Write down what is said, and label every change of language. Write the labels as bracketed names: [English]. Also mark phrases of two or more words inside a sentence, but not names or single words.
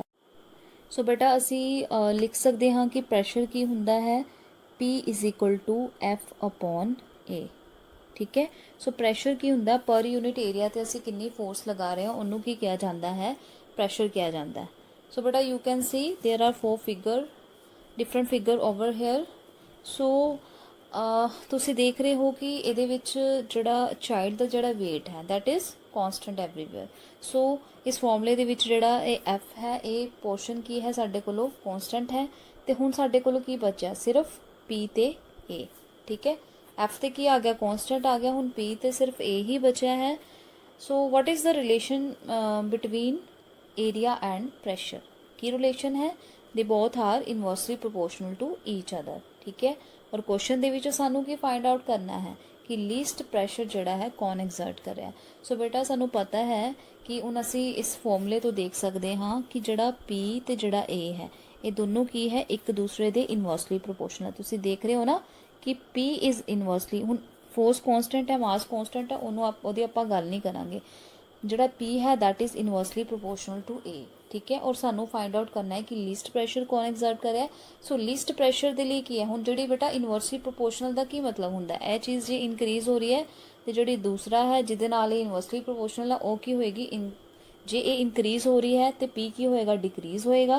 [Punjabi] ਸੋ ਬੇਟਾ ਅਸੀਂ ਲਿਖ ਸਕਦੇ ਹਾਂ ਕਿ ਪ੍ਰੈਸ਼ਰ ਕੀ ਹੁੰਦਾ ਹੈ [English] P is equal to F upon A, [Punjabi] ਠੀਕ ਹੈ। ਸੋ ਪ੍ਰੈਸ਼ਰ ਕੀ ਹੁੰਦਾ ਪਰ [English] unit area [Punjabi] ਤੇ ਅਸੀਂ ਕਿੰਨੀ ਫੋਰਸ ਲਗਾ ਰਹੇ ਹਾਂ ਉਹਨੂੰ ਕੀ ਕਿਹਾ ਜਾਂਦਾ ਹੈ ਪ੍ਰੈਸ਼ਰ ਕਿਹਾ ਜਾਂਦਾ ਹੈ। [English] so beta you can see there are 4 figure different figure over here. [Punjabi] सो ਤੁਸੀਂ ਦੇਖ ਰਹੇ ਹੋ ਕਿ ਇਹਦੇ ਵਿੱਚ ਜਿਹੜਾ ਚਾਈਲਡ ਦਾ ਜਿਹੜਾ weight ਹੈ [English] that is constant everywhere। [Punjabi] ਸੋ ਇਸ ਫਾਰਮੂਲੇ ਦੇ ਵਿੱਚ ਜਿਹੜਾ ਇਹ F ਹੈ ਇਹ ਪੋਰਸ਼ਨ ਕੀ ਹੈ ਸਾਡੇ ਕੋਲੋਂ constant ਹੈ ਤੇ ਹੁਣ ਸਾਡੇ ਕੋਲੋਂ ਕੀ ਬਚਿਆ ਸਿਰਫ P ਤੇ A, ਠੀਕ ਹੈ। F ਤੇ ਕੀ ਆ ਗਿਆ constant ਆ ਗਿਆ, ਹੁਣ P ਤੇ ਸਿਰਫ A ਹੀ ਬਚਿਆ ਹੈ। [English] ਸੋ what is the relation between area and pressure। [Punjabi] ਕੀ ਰਿਲੇਸ਼ਨ ਹੈ [English] they both are inversely proportional to each other, [Punjabi] ਠੀਕ ਹੈ। ਔਰ ਕੁਐਸਚਨ ਦੇ ਵਿੱਚ ਸਾਨੂੰ ਕੀ [English] find out [Punjabi] ਕਰਨਾ ਹੈ ਕਿ [English] least pressure [Punjabi] ਜਿਹੜਾ ਹੈ ਕੌਣ ਐਗਜ਼ਰਟ ਕਰ ਰਿਹਾ। ਸੋ ਬੇਟਾ ਸਾਨੂੰ ਪਤਾ ਹੈ ਕਿ ਹੁਣ ਅਸੀਂ ਇਸ ਫਾਰਮੂਲੇ ਤੋਂ ਦੇਖ ਸਕਦੇ ਹਾਂ ਕਿ ਜਿਹੜਾ P ਤੇ ਜਿਹੜਾ A ਹੈ ਇਹ ਦੋਨੋਂ ਕੀ ਹੈ ਇੱਕ ਦੂਸਰੇ ਦੇ [English] inversely proportional. [Punjabi] ਤੁਸੀਂ ਦੇਖ ਰਹੇ ਹੋ ਨਾ ਕਿ [English] P is inversely, [Punjabi] ਹੁਣ [English] force constant [Punjabi] ਹੈ [English] mass constant [Punjabi] ਹੈ ਉਹਦੀ ਆਪਾਂ ਗੱਲ ਨਹੀਂ ਕਰਾਂਗੇ। ਜਿਹੜਾ P ਹੈ [English] that is inversely proportional to A, [Punjabi] ਠੀਕ ਹੈ। ਔਰ ਸਾਨੂੰ [English] find out [Punjabi] ਕਰਨਾ ਹੈ ਕਿ [English] least pressure [Punjabi] ਕੌਣ ਐਗਜ਼ਰਟ ਕਰ ਰਿਹਾ। ਸੋ [English] least pressure [Punjabi] ਦੇ ਲਈ ਕੀ ਹੈ ਹੁਣ ਜਿਹੜੀ ਬੇਟਾ [English] inversely proportional [Punjabi] ਦਾ ਕੀ ਮਤਲਬ ਹੁੰਦਾ ਇਹ ਚੀਜ਼ ਜੇ ਇਨਕਰੀਜ਼ ਹੋ ਰਹੀ ਹੈ ਤੇ ਜਿਹੜੀ ਦੂਸਰਾ ਹੈ ਜਿਹਦੇ ਨਾਲ ਇਹ [English] inversely proportional [Punjabi] ਆ ਉਹ ਕੀ ਹੋਏਗੀ ਜੇ ਇਹ ਇਨਕਰੀਜ਼ ਹੋ ਰਹੀ ਹੈ ਤੇ P ਕੀ ਹੋਏਗਾ ਡਿਕਰੀਜ਼ ਹੋਏਗਾ।